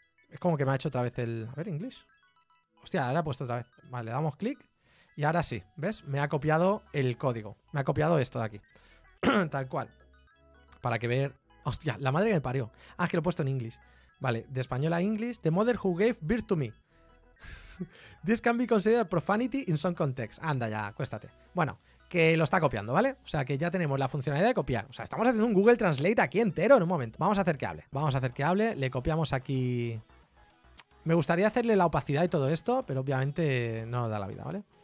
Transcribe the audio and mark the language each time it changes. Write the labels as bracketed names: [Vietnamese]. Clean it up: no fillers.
[Spanish] Es como que me ha hecho otra vez el... A ver, English. Hostia, ahora ha puesto otra vez. Vale, le damos clic. Y ahora sí, ¿ves? Me ha copiado el código. Me ha copiado esto de aquí. Tal cual. Para que ver... Hostia, la madre que me parió. Ah, es que lo he puesto en English. Vale, de español a English. [English] The mother who gave birth to me. This can be considered profanity in some context. [Spanish] Anda ya, acuéstate. Bueno, que lo está copiando, ¿vale? O sea, que ya tenemos la funcionalidad de copiar. O sea, estamos haciendo un Google Translate aquí entero en un momento. Vamos a hacer que hable. Vamos a hacer que hable. Le copiamos aquí... Me gustaría hacerle la opacidad y todo esto, pero obviamente no nos da la vida, ¿vale?